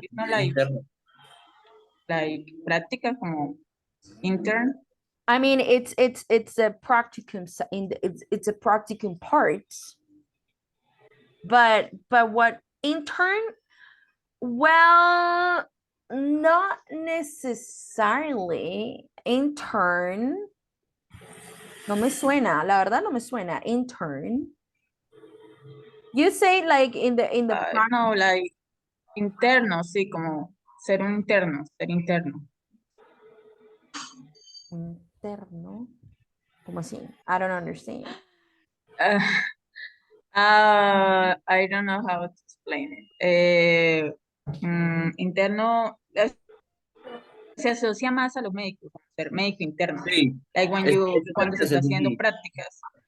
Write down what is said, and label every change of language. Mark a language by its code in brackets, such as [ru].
[en] It's not like práctica como intern. I mean, it's a practicum it's a practicum part. But what intern? Well, not necessarily. Intern. [es] No me suena, la verdad no me suena. [en] Intern. You say like in the [es] No, like interno, sí, como ser un interno, ser interno. Interno. ¿Cómo así? [en] I don't understand. I don't know how to explain it. [es] Interno se asocia más a los médicos, como ser médico interno. Sí. Like cuando se está haciendo prácticas.